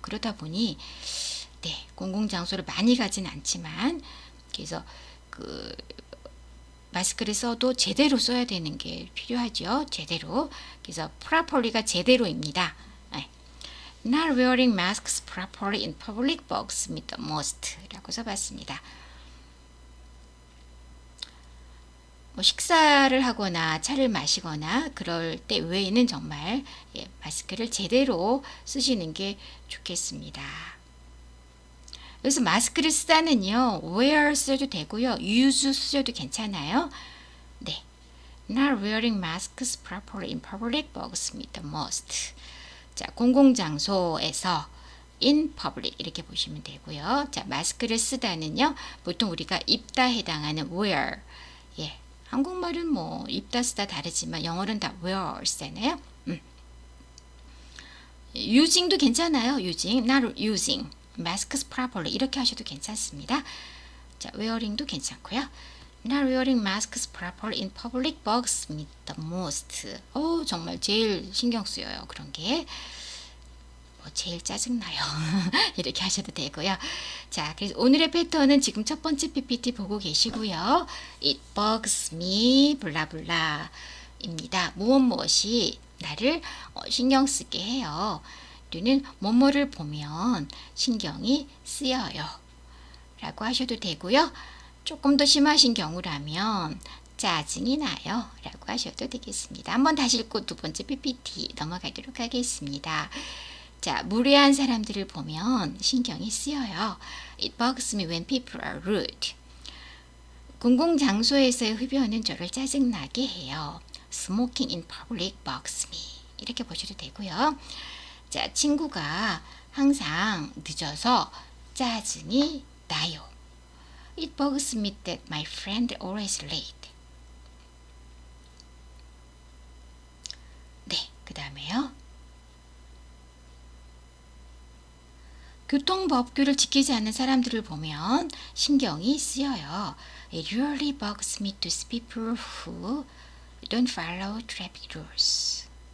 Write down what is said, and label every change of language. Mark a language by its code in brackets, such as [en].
[ko] 그러다 보니 공공장소를 많이 가진 않지만 그래서 그 마스크를 써도 제대로 써야 되는 게 필요하죠. 제대로. 그래서 properly가 제대로입니다. [en] Not wearing masks properly in public bugs me the most [ko] 라고 써봤습니다. 뭐 식사를 하거나 차를 마시거나 그럴 때 외에는 정말 마스크를 제대로 쓰시는 게 좋겠습니다. 그래서 마스크를 쓰다는요, wear 써도 되고요, use 쓰셔도 괜찮아요. [en] 네, not wearing masks properly in public bugs me the most. [ko] 자, 공공장소에서 in public 이렇게 보시면 되고요. 자, 마스크를 쓰다는요, 보통 우리가 입다 해당하는 wear. 한국말은 뭐 입다 쓰다 다르지만 영어는 다 wear 쓰잖아요. using도 괜찮아요. [en] using, not using. masks properly [ko] 이렇게 하셔도 괜찮습니다. 자, wearing도 괜찮고요. [en] Not wearing masks properly in public bugs me the most. [ko] 정말 제일 신경 쓰여요. 그런 게. 제일 짜증나요. 이렇게 하셔도 되고요. 자, 그래서 오늘의 패턴은 지금 첫 번째 PPT 보고 계시고요. [en] It bugs me 블라블라 입니다. [ko] 무엇이 나를 신경 쓰게 해요. 또는 뭐뭐를 보면 신경이 쓰여요. 라고 하셔도 되고요. 조금 더 심하신 경우라면 짜증이 나요. 라고 하셔도 되겠습니다. 한번 다시 읽고 두 번째 PPT 넘어가도록 하겠습니다. 자, 무례한 사람들을 보면 신경이 쓰여요. [en] It bugs me when people are rude. [ko] 공공장소에서의 흡연은 저를 짜증나게 해요. [en] Smoking in public bugs me. [ko] 이렇게 보셔도 되고요. 자, 친구가 항상 늦어서 짜증이 나요. [en] It bugs me that my friend always late. [ko] 네, 그 다음에요. 교통법규를 지키지 않는 사람들을 보면 신경이 쓰여요. [en] It really bugs me to see people who don't follow traffic rules.